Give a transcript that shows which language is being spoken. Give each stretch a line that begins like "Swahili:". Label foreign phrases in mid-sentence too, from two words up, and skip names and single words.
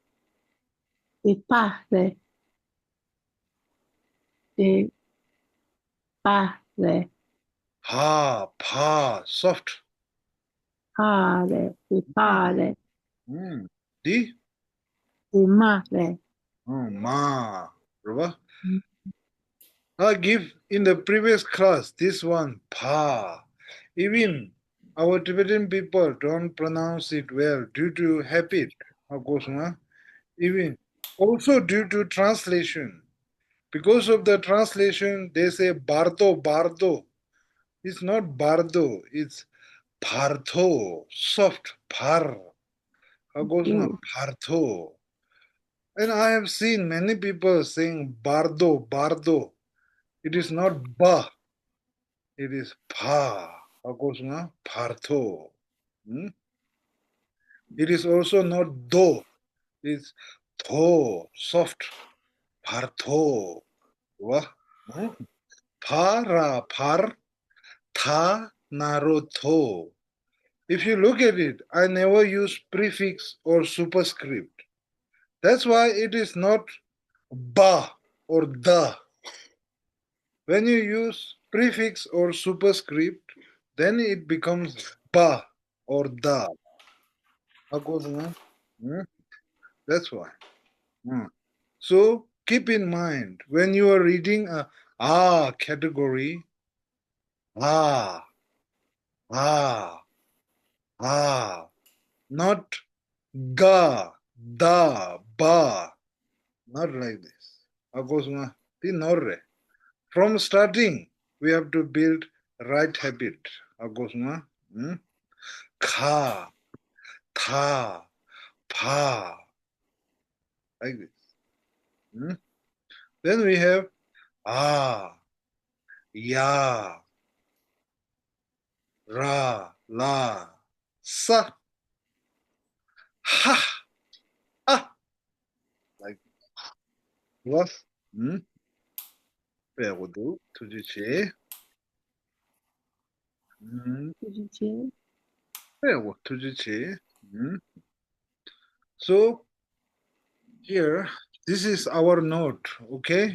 Tibetan: Dipare. Dipare.
English: Pa. Soft.
Tibetan: Pare. Dipare. Di. Dimare. Ma. Riba?
English: I give in the previous class this one pa. Even our Tibetan people don't pronounce it well due to habit. Of course, even also due to translation. Because of the translation, they say bardo. It's not bardo, it's partho, soft par. Of course, partho. And I have seen many people saying bardo. It is not ba. It is pa.
Tibetan: Agosna partho.
English: It is also not do. It's tho. Soft. Partho. Wah.
Tibetan: Para par. Tha naro tho.
English: If you look at it, I never use prefix or superscript. That's why it is not ba or da. When you use prefix or superscript, then it becomes ba or da. That's why. So keep in mind when you are reading a category, ah, ah, not ga, da, ba, not like this. From starting, we have to build right habit.
Tibetan: Ka, tha, pa,
English: like this. Then we have ya, ra, la, sa, ha, ah, like what?
Tibetan: Perdo, tudice. Tudice.
English: So Here, this is our note, okay?